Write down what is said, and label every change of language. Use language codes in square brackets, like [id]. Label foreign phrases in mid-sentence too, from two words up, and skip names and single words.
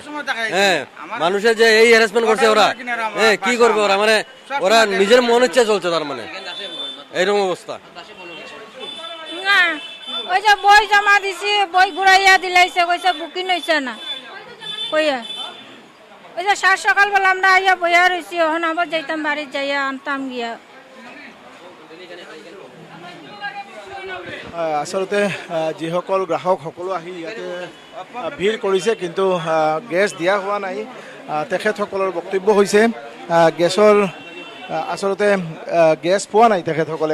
[bn] হ্যাঁ, মানুষের যে এই হ্যারাসমেন্ট করছে ওরা, হ্যাঁ কি করবে ওরা, মানে ওরা নিজের মন ইচ্ছা চলছে, তার মানে এইরকম অবস্থা। না, ওই যে বই জমা দিছি, বই ঘুরাইয়া দিলাইছে, কইছে বুকিং হইছে না কইয়া। ওই যে সকালবেলা আমরা আইয়া বইয়া রয়েছি, এখন আবার যাইতাম বাড়ির যাইয়া আনতাম গিয়া। [as] আচলতে যিসকল গ্ৰাহক সকলো আহি ইয়াতে ভিৰ কৰিছে, কিন্তু গেছ দিয়া হোৱা নাই। তেখেতসকলৰ বক্তব্য হৈছে গেছৰ আচলতে গেছ পোৱা নাই তেখেতসকলে।